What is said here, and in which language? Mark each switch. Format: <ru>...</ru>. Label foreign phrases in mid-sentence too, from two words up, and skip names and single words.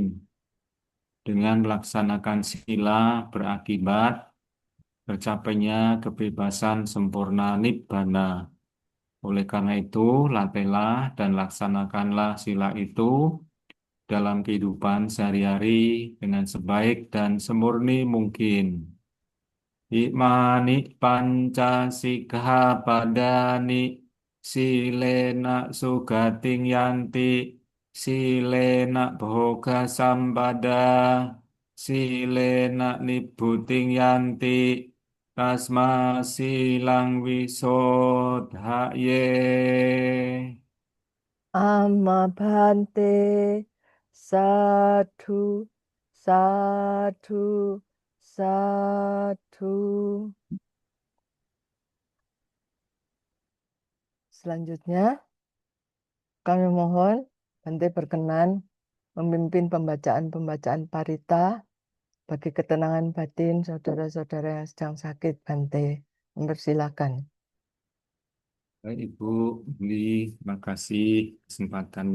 <id>Dengan melaksanakan sila berakibat tercapainya kebebasan sempurna nibbana. Oleh karena itu, latihlah dan laksanakanlah sila itu dalam kehidupan sehari-hari dengan sebaik dan semurni mungkin.</id> <pi>Imani panca sikkhapadani silena sugating yanti silena bhoga sampada silena nibbuting yanti tasma silang wisodhaye. Amabhante sadhu sadhu sadhu.</pi> <id>Selanjutnya, kami mohon Bante berkenan memimpin pembacaan-pembacaan parita bagi ketenangan batin saudara-saudara yang sedang sakit. Bante, mempersilakan. Baik, Ibu Beli, terima kasih kesempatannya.</id>